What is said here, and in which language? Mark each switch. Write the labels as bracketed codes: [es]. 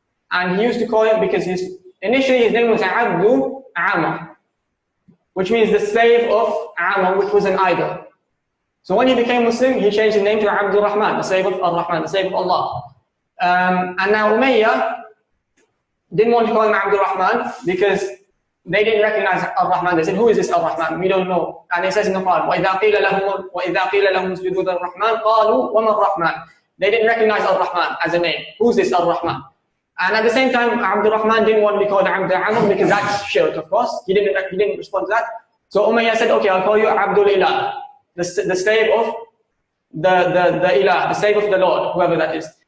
[en] And he used to call him, because initially his name was Abdu Amr, which means the slave of Amr, which was an idol. So when he became Muslim, he changed his name to Abdurrahman, the slave of Ar-Rahman, the slave of Allah. And now Umayyah didn't want to call him Abdurrahman because they didn't recognize Ar-Rahman. They said, who is this Ar-Rahman? We don't know. [ar] And it says in the Quran, وَإِذَا قِيلَ لَهُمُ اسْجُدُوا لِلرَّحْمَنِ قَالُوا وَمَا الرَّحْمَنِ. [en] They didn't recognize Ar-Rahman as a name. Who's this Ar-Rahman? And at the same time, Abdurrahman didn't want to be called Abd Amr because that's shirk, of course. He didn't respond to that. So Umayyah said, okay, I'll call you Abdul Ilah, the slave of the Ilah, the slave of the Lord, whoever that is.